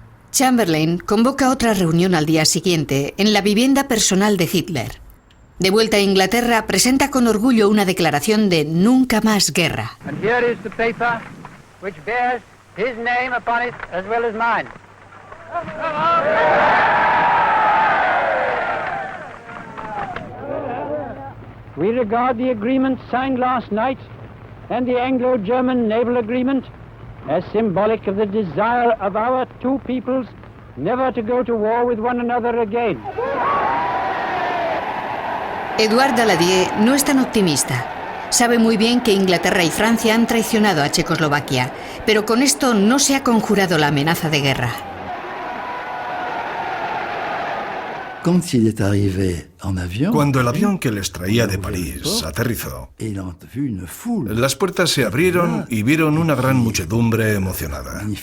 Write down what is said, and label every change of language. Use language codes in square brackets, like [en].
[es] Chamberlain convoca otra reunión al día siguiente en la vivienda personal de Hitler. De vuelta a Inglaterra, presenta con orgullo una declaración de nunca más guerra. [en] And here is the paper which bears his name upon it as well as mine. We regard the agreement signed last night and the Anglo-German naval agreement as symbolic of the desire of our two peoples never to go to war with one another again. [es] Édouard Daladier no es tan optimista. Sabe muy bien que Inglaterra y Francia han traicionado a Checoslovaquia, pero con esto no se ha conjurado la amenaza de guerra. Cuando el avión que les traía de París aterrizó, las puertas se abrieron y vieron una gran muchedumbre emocionada.